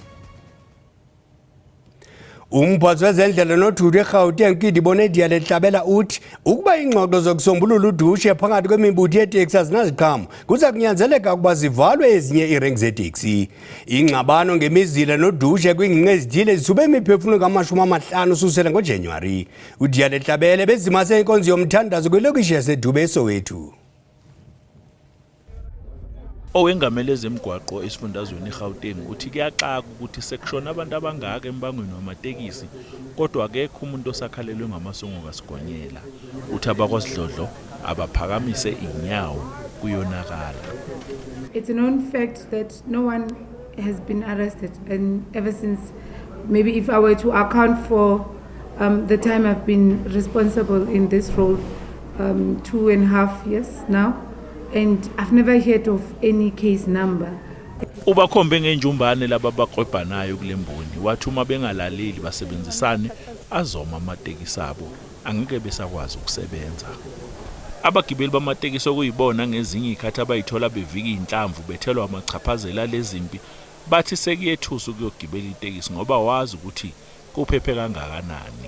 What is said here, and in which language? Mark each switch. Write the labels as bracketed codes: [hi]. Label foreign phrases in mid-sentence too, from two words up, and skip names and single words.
[xh] Umphatho wezendlela nothutho eGauteng kuyidibone diya lehlabela uthi ukuba ingxoxo zokusombulula udushe phakathi kwemibutho yeteksi azinaziqhamo kuza kunyanzeleka ukuba zivalwe ezinye iirenki zeteksi. Ingxabano ngemizila nodushe kwiingingqi ezithile zisube imiphefumlo ka-50 ususela ngoJanuwari. Udiya lehlabela bezimase inkonzo yomthandazo kwilokishi yaseDube eSoweto. [zu] Owengamele ezemgwaqo esifundazweni eGauteng uthi kuyaxaka ukuthi sekushona abantu abangaka embangweni wamatekisi kodwa akekho umuntu osakhalelwe ngamasongo kasigonyela. Uthi abakwasidlodlo abaphakamise inyawo kuyonakala. [en] It's a known fact that no one has been arrested, and ever since, maybe if I were to account for the time I've been responsible in this role, 2.5 years now, and I've never heard of any case number. [zu] Ubakhombe ngenjumbane laba baqwebhanayo kulemboni wathi uma bengalaleli basebenzisane azoma amatekisi abo angeke besakwazi ukusebenza. Abagibeli bamatekisi okuyibona ngezinye ikhathi abayithola bevika inhlamvu bethelwa amachaphazela lezimpi bathi sekuyethusa ukuyogibela itekisi ngoba wazi ukuthi kuphephe kangakanani.